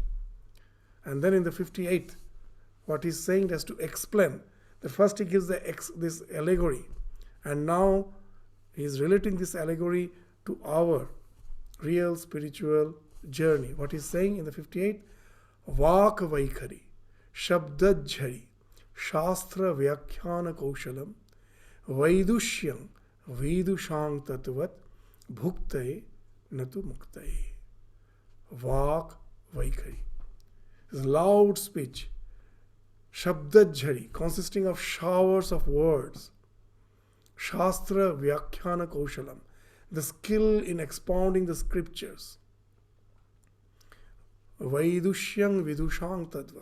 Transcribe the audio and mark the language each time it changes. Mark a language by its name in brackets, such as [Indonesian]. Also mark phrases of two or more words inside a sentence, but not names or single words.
[English] And then in the 58th, what he's saying is to explain. That first he gives this allegory, and now he's relating this allegory to our real spiritual journey. What he's saying in the 58th, [Sanskrit] Vak Vaikhari, Shabdajhari, Shastra Vyakhyana Kaushalam, Vaidushyam, Vidushang Tatvat, Bhuktaye, Natu Muktaye. Vak Vaikhari. [English] This loud speech, Shabdajhari, consisting of showers of words. [Sanskrit] Shastra Vyakhyana Kaushalam, [English] the skill in expounding the scriptures. [Sanskrit] Vaidushyang Vidushang Tadvak.